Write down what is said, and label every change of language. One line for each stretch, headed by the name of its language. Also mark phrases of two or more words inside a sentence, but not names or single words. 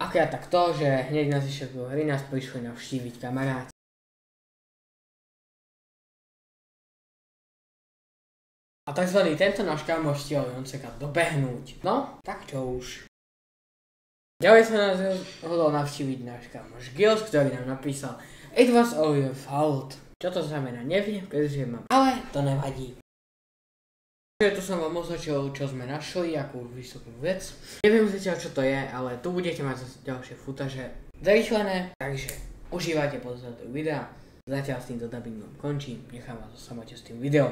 Slovak: Akurát tak to, že hneď na začiatku hry nás prišli navštíviť kamaráti. A takzvaný tento náš kamoš stihol Jonceka dobehnúť. No, tak čo už. Ďalej sa nás hodol navštíviť náš kamoš Gils, ktorý nám napísal
English: It was all your fault.
Slovak: Čo to znamená, neviem, pretože mám, ale to nevadí. Takže tu som vám označil, čo sme našli, akú vysokú vec. Neviem zatiaľ, čo to je, ale tu budete mať zase ďalšie footage zrýchlené, takže užívajte pozor do videa. Zatiaľ s týmto dubbingom končím, nechám vás o samote s tým videom.